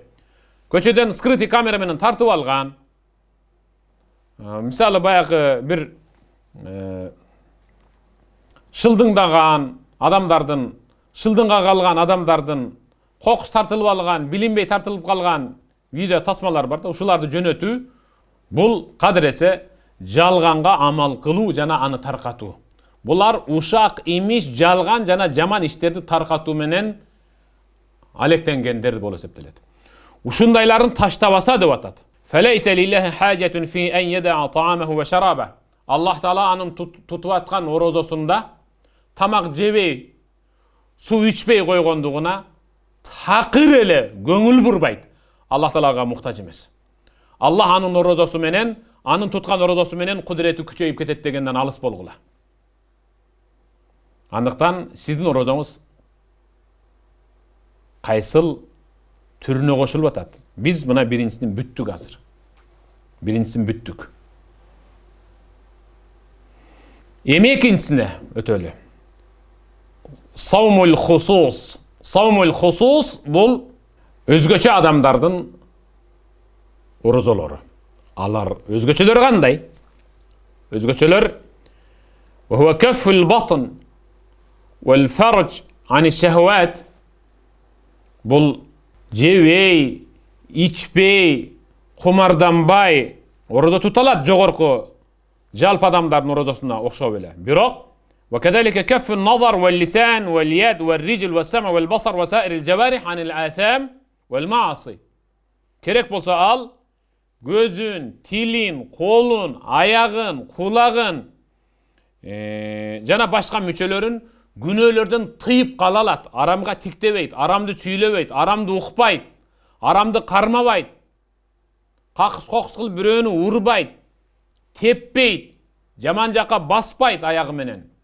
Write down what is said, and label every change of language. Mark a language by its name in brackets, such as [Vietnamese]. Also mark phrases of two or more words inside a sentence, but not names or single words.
[Kyrgyz] Көчөдөн [Russian] скрытый камера [Kyrgyz] менен тартып алган. Мисалы баягы бир шылдыңдаган адамдардын, шылдыңга калган адамдардын кокус тартылып алган, билинбей тартылып калган видео тасмалар бар да, ушуларды жөнөтүү бул кадыресе жалганга амал кылуу жана аны таркатуу. Булар ушак имиш жалган жана жаман иштерди таркатуу менен алектенгендер болуп эсептелет. Ушундайларын таштабаса деп атат. [Arabic] فليس لله حاجة في أن يدع طعامه وشرابه. [Kyrgyz] Аллах Таала анын тутуп аткан орозосунда тамак жебей, суу ичпей койгондугуна такыр эле көңүл бурбайт. Allah Taalага muhtaç emес. Allah anın orozosу menen, anın tutkan orozosу menen kudreти күчөйүп кетет дегенден алыс болгула. Андыктан сиздин орозоңуз кайсыл түрүнө кошулуп атат? Биз мына биринчисин бүттүк азыр. Биринчисин бүттүк. Эми экинчисине өтөлү. [Arabic] صوم الخصوص. صوم الخصوص [Kyrgyz] бул өзгөчө адамдардын орозолору. Алар өзгөчөлөр кандай? Өзгөчөлөр [Arabic] وهو كف البطن والفرج عن الشهوات. [Kyrgyz] Бул жебей, ичпей, кумарданбай орозо туталат жогорку жалпы адамдардын орозосуна окшоп эле. Бирок [Arabic] وكذلك كف النظر واللسان واليد والرجل والسمع والبصر وسائر الجوارح عن الآثام والمعاصي. [Kyrgyz] Керек болсо ал көзүн, тилин, колун, аягын, кулагын жана башка мүчөлөрүн күнөөлөрдөн тыйып кала алат. Арамга тиктебейт, арамды сүйлөбөйт, арамды укпайт, арамды кармабайт, какыс-кокус кылып бирөөнү урбайт, теппейт, жаман жака баспайт аягы менен.